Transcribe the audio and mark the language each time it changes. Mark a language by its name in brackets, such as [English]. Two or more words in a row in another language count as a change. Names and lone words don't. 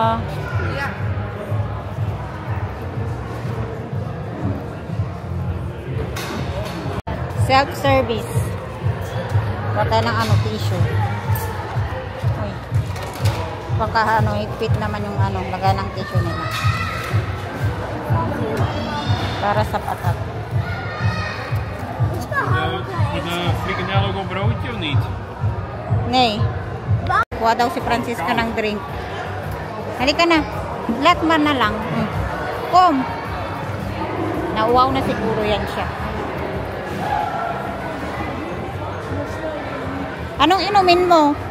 [English] Self-service. [Filipino] Baka ng ano, tissue. Uy. Baka ano, higpit naman yung ano, lagay ng tissue nila. Para sa patat. [Dutch] Een frikandel ook op broodje of niet? Nee. [Filipino] Kuha daw si Francisca ng drink. Halika na. Latman na lang. [Dutch] Kom. [Filipino] Nauwaw na siguro yan siya. Anong inumin mo?